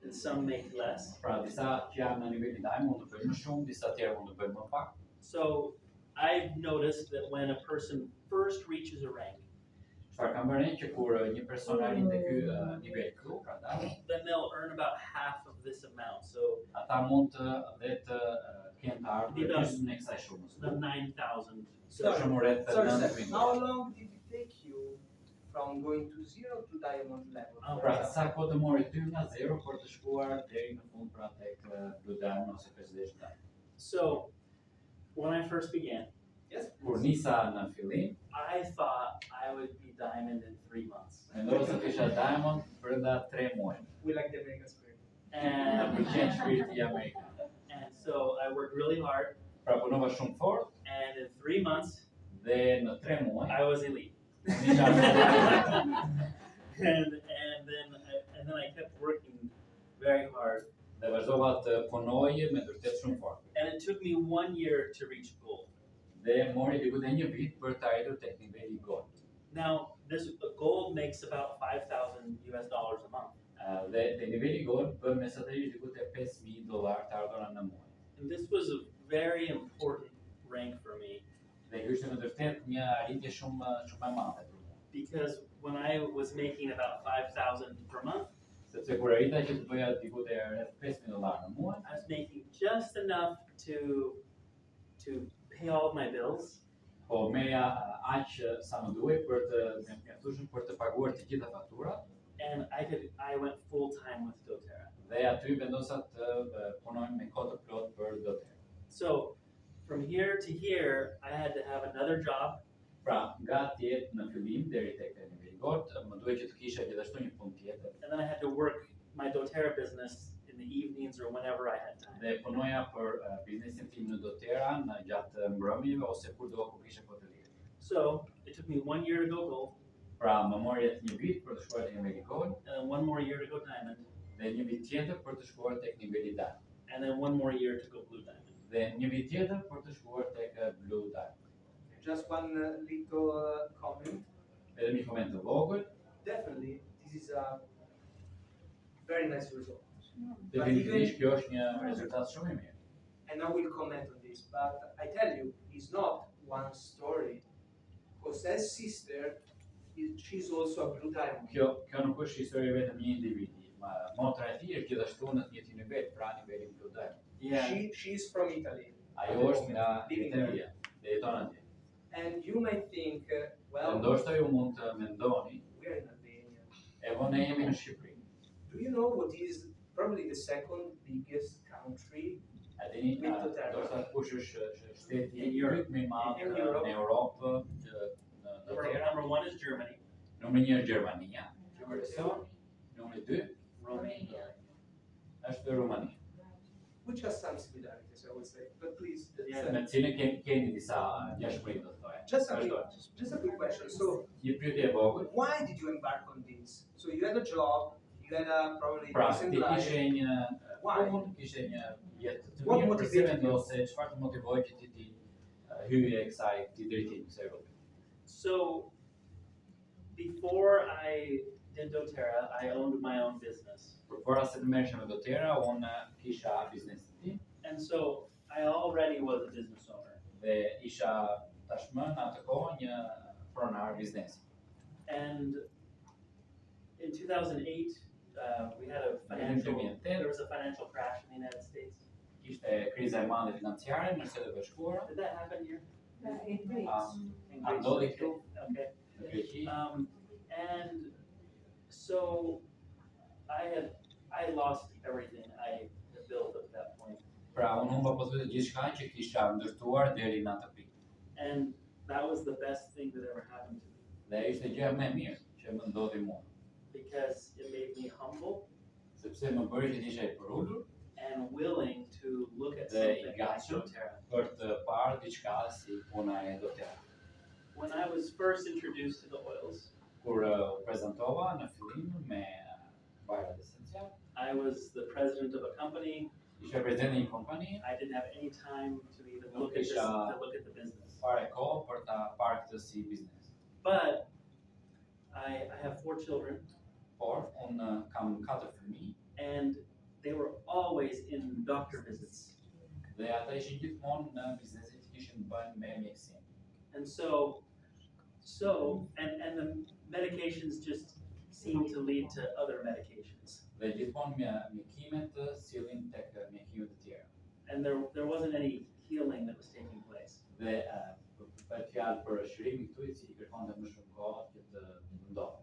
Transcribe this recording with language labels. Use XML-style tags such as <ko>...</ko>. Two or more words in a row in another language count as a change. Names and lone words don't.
<en>some make less.</en> <sq>Pra disa që janë në nivelin ndaj mund të bëjnë më shumë, disa tjerë mund të bëjnë më pak.</sq> <en>So I've noticed that when a person first reaches a rank,</en> <sq>Çfarë kam bërë që kur një person arrin te ky nivel këtu,</sq> <en>then they'll earn about half of this amount. So</en> <sq>ata mund të kenë të ardhur gjysmën e kësaj shumës.</sq> <en>The 9,000. Sorry, how long did it take you from going to zero to diamond level?</en> <sq>Pra sa kohë të mori ty nga zero për të shkuar deri në fund pra tek Blue Diamond ose Presidential Diamond?</sq> <en>So when I first began,</en> <sq>Kur nisa në fillim,</sq> <en>I thought I would be diamond in 3 months.</en> <sq>mendova se kisha diamond brenda 3 muaj.</sq> <en>We like the American spirit.</en> <sq>Na pëlqen shpirti amerikan.</sq> <en>And so I worked really hard.</en> <sq>Pra punova shumë fort</sq> <en>And in 3 months,</en> <sq>dhe në 3 muaj</sq> <en>I was elite.</en> <sq>isha</sq> <en>and then I kept working very hard.</en> <sq>dhe vazhdova të punoj me vërtet shumë fort.</sq> <en>And it took me 1 year to reach gold.</en> <sq>Dhe mori diku te një vit për të arritur tek niveli gold.</sq> <en>Now, the gold makes about $5,000 a month.</en> <sq>Dhe te niveli gold bën mesatërisht diku te $5,000 të ardhura në muaj.</sq> <en>And this was a very important rank for me.</en> <sq>Dhe kjo ishte me vërtet një arritje shumë e madhe për mua.</sq> <en>Because when I was making about $5,000 per month,</en> <sq>Sepse kur arrita që të bëja diku te rreth $5,000 në muaj,</sq> <en>I was making just enough to pay all of my bills.</en> <sq>po merja aq sa më duhej për të mjaftueshëm për të paguar të gjitha faturat.</sq> <en>And I went full time with doTERRA.</en> <sq>Dhe aty vendosa të punoj me kohë të plotë për doTERRA.</sq> <en>So from here to here, I had to have another job.</en> <sq>Pra, nga atje në fillim deri tek niveli gold, më duhej që të kisha gjithashtu një punë tjetër.</sq> <en>And then I had to work my doTERRA business in the evenings or whenever I had time.</en> <sq>Dhe punoja për biznesin tim në doTERRA në gjatë mbrëmjeve ose kurdo ku kisha kohë të lirë.</sq> <en>So it took me 1 year to go gold.</en> <sq>Pra, më mori jetë një vit për të shkuar tek niveli gold,</sq> <en>And then 1 more year to go diamond.</en> <sq>dhe një vit tjetër për të shkuar tek niveli diamond.</sq> <en>And then 1 more year to go blue diamond.</en> <sq>Dhe një vit tjetër për të shkuar tek blue diamond.</sq> <en>Just one little comment.</en> <sq>Edhe një koment të vogël,</sq> <en>Definitely, this is a very nice result.</en> <sq>definitivisht kjo është një rezultat shumë i mirë.</sq> <en>And I will comment on this, but I tell you, it's not one story. Jose's sister, she's also a blue diamond.</en> <sq>Kjo nuk është histori vetëm një individi. Motra e tij është gjithashtu në të njëjtin nivel, pra nivelin blue diamond.</sq> <en>Yeah. She's from Italy.</en> <sq>Ajo është nga Italia, dhe jeton atje.</sq> <en>And you might think, well,</en> <sq>Ndoshta ju mund të mendoni,</sq> <en>we are in Albania.</en> <sq>ne jemi në Shqipëri.</sq> <en>Do you know what is probably the second biggest country?</en> <sq>A dini, ndoshta kush është shteti i dytë më i madh në Europë në doTERRA?</sq> <en>Number 1 is Germany.</en> <sq>Numri 1 është Gjermania. Numri 2</sq> <en>Romania.</en> <sq>është Rumania.</sq> <en>Which has some similarities, I would say. But please,</en> <sq>Me cilën keni disa ngjashmëri do të thoya.</sq> <en>just a quick question. So,</en> <sq>Një pyetje e vogël.</sq> <en>why did you embark on this? So you had a job, you had a probably</en> <sq>Pra,</sq> <en>decent</en> <sq>ti</sq> <en>life.</en> <sq>kishe një</sq> <en>Why?</en> <sq>punë, kishe një jetë të</sq> <en>What</en> <sq>mirë,</sq> <en>motivated</en> <sq>pse</sq> <en>you?</en> <sq>vendose, çfarë të motivoi që ti hyje këtij drejtimi kësaj rrugë?</sq> <en>So before I did doTERRA, I owned my own business.</en> <sq>Përpara se të merresha me doTERRA, unë kisha biznesin tim</sq> <en>And so I already was a business owner.</en> <sq>dhe isha tashmë në atë kohë një pronar biznesi.</sq> <en>And in 2008, we had a there was a financial crash in the United States.</en> <sq>Kishte kriza e madhe financiare në Shtetet e Bashkuara.</sq> <en>Did that happen here? In Greece. In</en> <sq>A</sq> <en>Greece?</en> <sq>ndodhi këtu</sq> <en>Okay.</en> <sq>në Greqi.</sq> <en>And so I lost everything I had built at that point.</en> <sq>Pra, unë humba pothuajse gjithçka që kisha ndërtuar deri në atë pikë.</sq> <en>And that was the best thing that ever happened to me</en> <sq>Dhe ishte gjëja më e mirë që më ndodhi mua,</sq> <en>because it made me humble</en> <sq>sepse më bëri që të isha i përulur</sq> <en>and willing to look at</en> <sq>dhe</sq> <en>something</en> <sq>i</sq> <en>like</en> <sq>gatshëm</sq> <en>doTERRA.</en> <sq>për të parë diçka si puna e doTERRA.</sq> <en>When I was first introduced to the oils,</en> <sq>Kur u prezantova në fillim me vajrat esencial,</sq> <en>I was the president of a company.</en> <sq>isha prezident e një kompanie,</sq> <en>I didn't have any time to even look at this, to look at the business.</en> <sq>fare kohë për ta parë këtë si biznes.</sq> <en>But I have 4 children,</en> <sq>Por unë kam 4 fëmijë</sq> <en>and always in doctor visits.</en> <sq>Dhe ata ishin gjithmonë në bizneset që kishin të bëjnë me mjekësinë.</sq> <en>And and the medications just seem to lead to other medications.</en> <sq>Dhe gjithmonë mjekimet sillin tek mjekimet të tjera.</sq> <en>And there wasn't any healing that was taking place.</en> <sq>Dhe për fjalë për shërimin këtu i kërkonte më shumë kohë që të ndodhte.</sq>